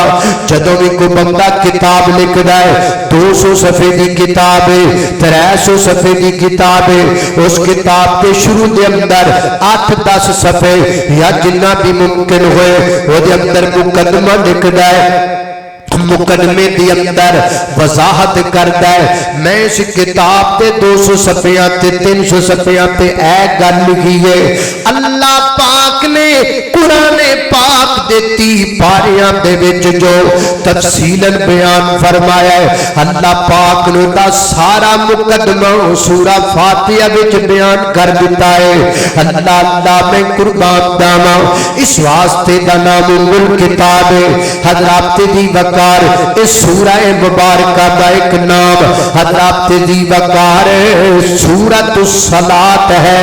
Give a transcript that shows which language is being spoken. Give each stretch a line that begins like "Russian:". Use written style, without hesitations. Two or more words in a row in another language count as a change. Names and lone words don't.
Punjabi: جدوں بھی کو بندہ کتاب لکھ رہا ہے، 200 صفحے دی کتاب ہے، 300 صفحے دی کتاب ہے، اس کتاب کے شروع دے اندر 8-10 صفحے یا جنہ بھی ممکن ہوئے وہ دے اندر مقدمہ لکھ رہا ہے، مقدمے دی اندر وضاحت کرتا ہے میں اس کتاب تے 200 صفحیاں تے 300 صفحیاں تے اے گل لکھی ہے۔ اللہ پاک نے قرآن پاک دے 30 پاریاں دے وچ جو تفصیلاً بیان فرمایا ہے، اللہ پاک نے دا سارا مقدمہ سورہ فاتحہ وچ بیان کر دیتا ہے۔ اللہ میں قربان جاواں، اس واسطے دا نام ام الکتاب ہے۔ حضرات دی وقار اس سورہ مبارکہ دا ایک نام حضرات دی وقار سورۃ الصلاۃ ہے۔